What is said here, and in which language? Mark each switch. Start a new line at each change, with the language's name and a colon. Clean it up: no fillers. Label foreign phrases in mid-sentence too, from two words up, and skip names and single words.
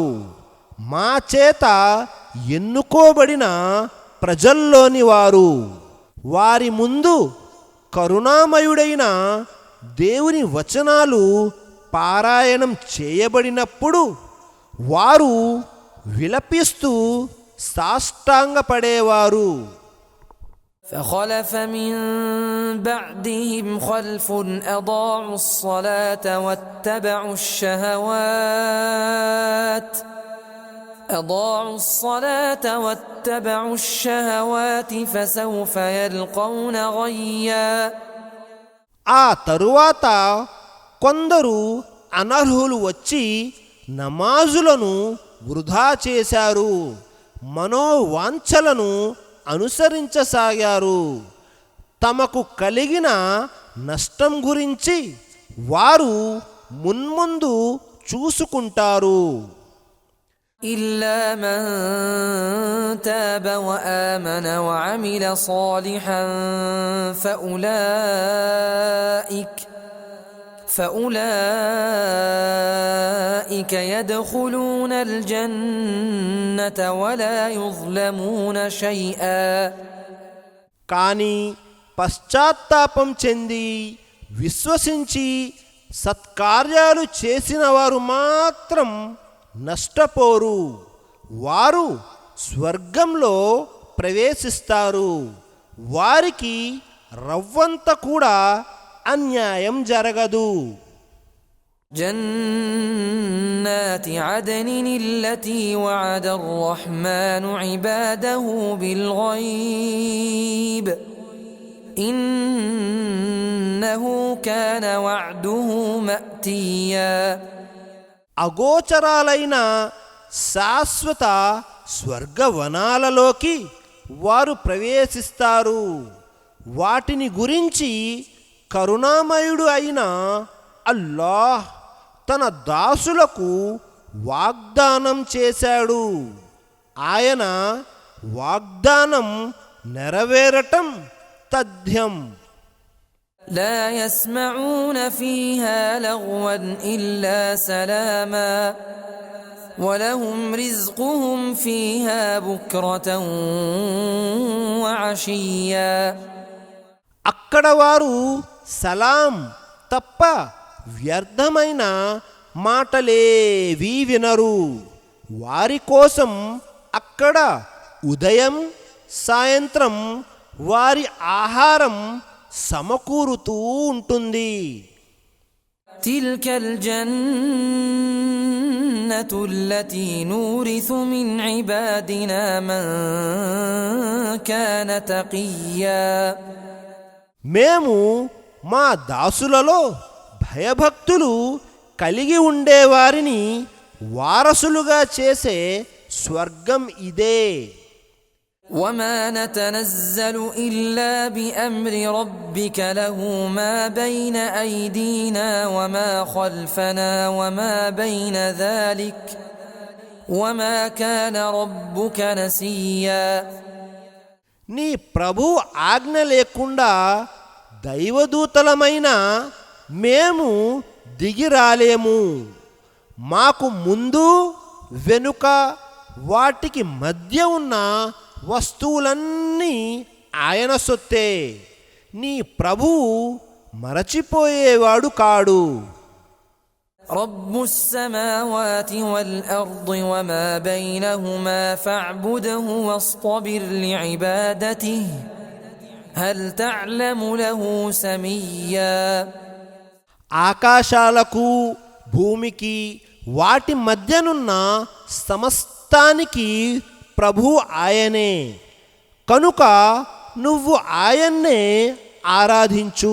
Telugu: మా చేత ఎన్నుకోబడిన ప్రజల్లోని వారు. వారి ముందు కరుణామయుడైన దేవుని వచనాలు పారాయణం చేయబడినప్పుడు వారు విలపిస్తూ సాష్టాంగపడేవారు.
Arabic: فخلف من بعدهم خلف أضاعوا الصلاة واتبعوا الشهوات فسوف يلقون غيا
Telugu: ఆ తరువాత కొందరు అనర్హులు వచ్చి నమాజులను వృధా చేశారు, మనోవాంఛలను అనుసరించసాగారు. తమకు కలిగిన నష్టం గురించి వారు మున్ముందు చూసుకుంటారు.
Arabic: إلا من تاب وآمن وعمل صالحا فأولئك يدخلون الجنة ولا يظلمون شيئا
Telugu: కానీ పశ్చాత్తాపం చెంది విశ్వసించి సత్కార్యాలు చేసిన వారు మాత్రం నష్టపోరు. వారు స్వర్గంలో ప్రవేశిస్తారు. వారికి రవ్వంత కూడా అన్యాయం జరగదు.
Arabic: جنات عدن التي وعد الرحمن عباده بالغيب إنه كان وعده مأتيا.
Telugu: అగోచరాలైన శాశ్వత స్వర్గవనాలలోకి వారు ప్రవేశిస్తారు. వాటిని గురించి కరుణామయుడు అయిన అల్లాహ్ తన దాసులకు వాగ్దానం చేశాడు. ఆయన వాగ్దానం నెరవేరటం తథ్యం.
Arabic: لا يسمعون فيها لغوا إلا سلاما ولهم رزقهم فيها بكرة وعشيا.
Telugu: అక్కడ వారు సలాం తప్ప వ్యర్థమైన మాటలేవీ వినరు. వారి కోసం అక్కడ ఉదయం సాయంత్రం వారి ఆహారం సమకూరుతూ ఉంటుంది.
Arabic: تلك الجنة التي نورث من عبادنا من كان تقيا.
Telugu: మేము మా దాసులలో భయభక్తులు కలిగి ఉండేవారిని వారసులుగా చేసే స్వర్గం ఇదే.
Arabic: وما نتنزل إلا بأمر ربك له ما بين أيدينا وما خلفنا وما بين ذلك وما كان ربك نسيا.
Telugu: నీ ప్రభు ఆజ్ఞ లేకుండా దైవదూతలమైన మేము దిగిరాలేము. మాకు ముందు వెనుక వాటికి మధ్య ఉన్న వస్తువులన్నీ ఆయన సొత్తే. నీ ప్రభువు మరచిపోయేవాడు కాడు.
Arabic: رب السماوات والأرض وما بينهما فاعبده واصطبر لعبادته هل تعلم له سميا.
Telugu: ఆకాశాలకు భూమికి వాటి మధ్యనున్న సమస్తానికి ప్రభు ఆయనే కనుక నువ్వు ఆయన్నే ఆరాధించు.